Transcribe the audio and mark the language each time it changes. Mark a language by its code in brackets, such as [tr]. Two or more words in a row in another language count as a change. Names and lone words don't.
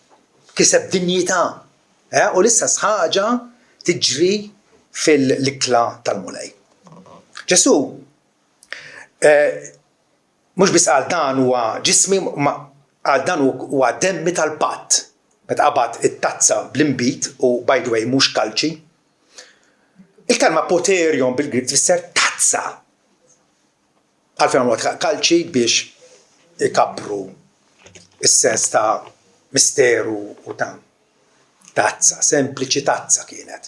[mt] U l-istess ħaġa tiġri fil-ikla tal-mulej. Ġesu mhux biss għal dan huwa ġismi għal dan huwa demmi tal-patt. Meta qabad it-tazza bl-imbit u [en] by the way [mt] mhux kalċi. Il-kelma poterion bil-Grik tfisser tazza. Għalfejn għamlu kalċi biex ikabru is-sens ta' misteru u ta' tazza, sempliċi tazza kienet.